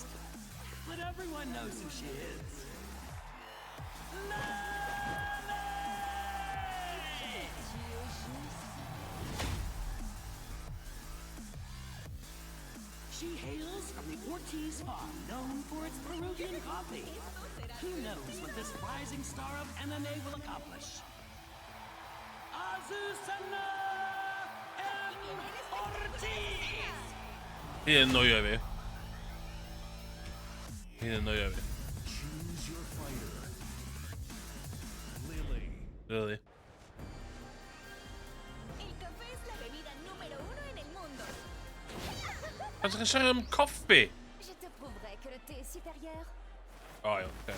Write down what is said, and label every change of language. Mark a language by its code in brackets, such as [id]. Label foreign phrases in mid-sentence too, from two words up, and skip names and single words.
[en] But everyone knows who she is. She hails from the Ortiz farm, known for its Peruvian coffee. Who knows what this rising star of MMA will accomplish? Azucena M. Ortiz! [cy] Hi'n annoio fi. Hi'n annoio fi. [en] Choose your fighter. Really. [es] El café es la bebida número 1 en el mundo. [nl] Gaan ze gaan koffie? [fr] Je te prouverai que le thé est supérieur. [nl] Oh, ja, oké.